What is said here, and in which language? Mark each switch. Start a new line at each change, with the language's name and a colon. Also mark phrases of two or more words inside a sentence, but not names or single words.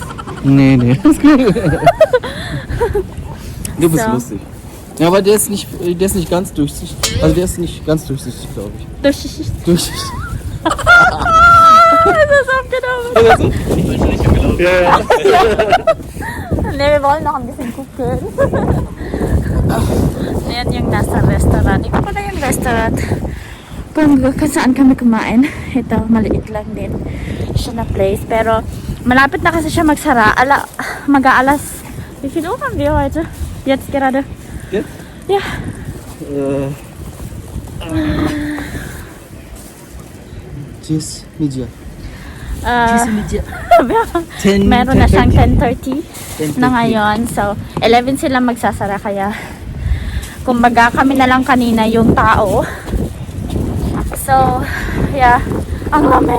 German: Nee. Du bist So. lustig. Ja, aber der ist nicht ganz durchsichtig. Also der ist nicht ganz durchsichtig, glaube ich. Durchsichtig. Durchsichtig. Das ist aufgenommen. Also, ich bin nicht gelaufen. Ja. Ne, wir wollen noch ein bisschen gucken.
Filipino: Yan yung nasa restaurant. Ikaw pala yung restaurant. Kung saan kami kumain. Ito, maliit lang din siya na place. Pero, malapit na kasi siya magsara. Mag-aalas.
German: Wie viel Uhr haben wir heute? Jetzt gerade. Jetzt? Ja. Tschüss, Media. Media.
Filipino: Meron na siyang 10:30 na ngayon. So, 11 sila magsasara. Kaya, kumbaga kami na lang kanina yung tao.
English: So, yeah.
Filipino: Ang lamig.